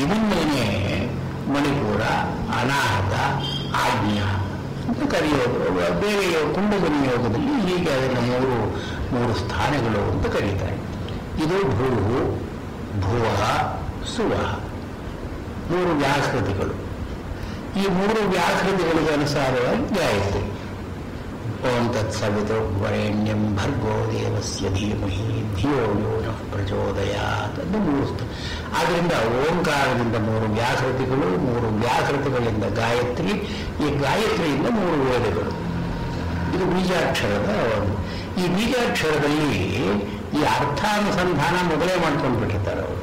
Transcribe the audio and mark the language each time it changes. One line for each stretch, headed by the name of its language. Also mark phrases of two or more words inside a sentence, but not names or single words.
Kannada: ಇದನ್ನೇನೆ ಮಣಿಪುರ, ಅನಾಹತ, ಆಜ್ಞಾ ಅಂತ ಕರೆಯೋದು. ಬೇರೆ ಕುಂಡಲಿನಿ ಯೋಗದಲ್ಲಿ ಹೀಗೆ ಅದನ್ನು ಮೂರು ಸ್ಥಾನಗಳು ಅಂತ ಕರೀತಾರೆ. ಇದು ಭೂ, ಭುವ, ಸುವ, 3 ವ್ಯಾಕೃತಿಗಳು. ಈ 3 ವ್ಯಾಕೃತಿಗಳಿಗೆ ಅನುಸಾರವಾಗಿ ಗಾಯತ್ರಿ.
Sanskrit: ಓಂ ತತ್ಸವಿತುರ್ವರೆಣ್ಯಂ ಭರ್ಗೋ ದೇವಸ್ಯ ಧೀಮಹಿ ಧಿಯೋ ಯೋ ನಃ ಪ್ರಚೋದಯಾತ್ ಅಂತ 3.
Kannada: ಆದ್ದರಿಂದ ಓಂಕಾರದಿಂದ 3 ವ್ಯಾಕೃತಿಗಳು, 3 ವ್ಯಾಕೃತಿಗಳಿಂದ ಗಾಯತ್ರಿ, ಈ ಗಾಯತ್ರಿಯಿಂದ 3 ವೇದಗಳು. ಇದು ಬೀಜಾಕ್ಷರದ ಒಂದು. ಈ ಬೀಜಾಕ್ಷರದಲ್ಲಿ ಈ ಅರ್ಥಾನುಸಂಧಾನ ಮೊದಲೇ ಮಾಡ್ಕೊಂಡು ಬಿಟ್ಟಿರ್ತಾರೆ ಅವರು.